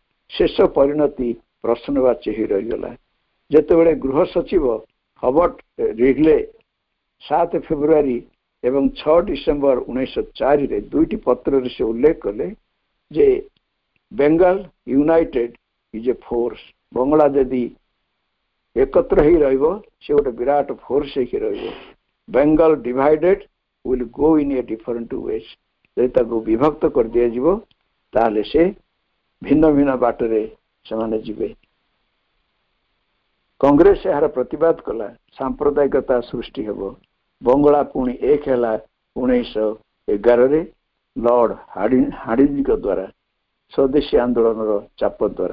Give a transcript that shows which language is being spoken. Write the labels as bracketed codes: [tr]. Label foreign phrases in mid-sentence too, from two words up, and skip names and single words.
[or] ଶେଷ ପରିଣତି ପ୍ରଶ୍ନବାଚୀ ହୋଇ ରହିଗଲା। ଯେତେବେଳେ ଗୃହ ସଚିବ ହବର୍ଟ ରିଗ୍ଲେ 7 ଫେବୃଆରୀ ଏବଂ 6 ଡିସେମ୍ବର 1904 ଦୁଇଟି ପତ୍ରରେ ସେ ଉଲ୍ଲେଖ କଲେ ଯେ [en] Bengal united is a force. [or] ବଙ୍ଗଳା ଯଦି ଏକତ୍ର ହି ରହିବ ସେ ଗୋଟେ ବିରାଟ ଫୋର୍ସ ହେଇକି ରହିବ। [en] Bengal divided will go in a different ways. [or] ଯଦି ତାକୁ ବିଭକ୍ତ କରି ଦିଆଯିବ ତାହେଲେ ସେ ଭିନ୍ନ ଭିନ୍ନ ବାଟରେ ସେମାନେ ଯିବେ। କଂଗ୍ରେସ ଏହାର ପ୍ରତିବାଦ କଲା। ସାମ୍ପ୍ରଦାୟିକତା ସୃଷ୍ଟି ହେବ। ବଙ୍ଗଳା ପୁଣି ଏକ ହେଲା 1911 ଲର୍ଡ ହାର୍ଡିଞ୍ଜଙ୍କ ଦ୍ୱାରା ସ୍ୱଦେଶୀ ଆନ୍ଦୋଳନର ଚାପ ଦ୍ୱାରା।